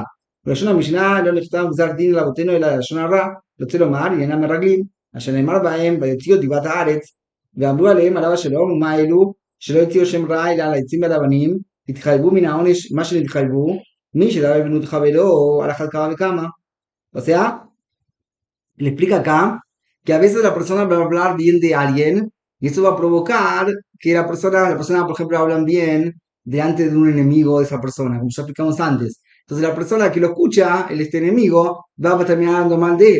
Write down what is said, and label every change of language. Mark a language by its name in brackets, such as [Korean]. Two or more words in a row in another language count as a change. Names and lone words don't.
[Hebrew] בלשון המשנה לא נכתב גזר דין לאבותינו אלא לשון הרע. רוצה לומר עניינם מרגלים אשר נאמר בהם ויוציאו דיבת הארץ ואמרו עליהם עליו השלום ומה אלו שלא יוציאו שם רע אלא על העצים והלבנים התחייבו מן העונש מה שנתחייבו מי שדבר בנות חברו על אחת כמה וכמה. [Spanish] O sea, le explica acá que a veces la persona va a hablar bien de alguien y eso va a provocar que la persona, por ejemplo, hablan bien delante de un enemigo de esa persona, como ya explicamos antes. Entonces la persona que lo escucha, este enemigo, va a terminar hablando mal de él.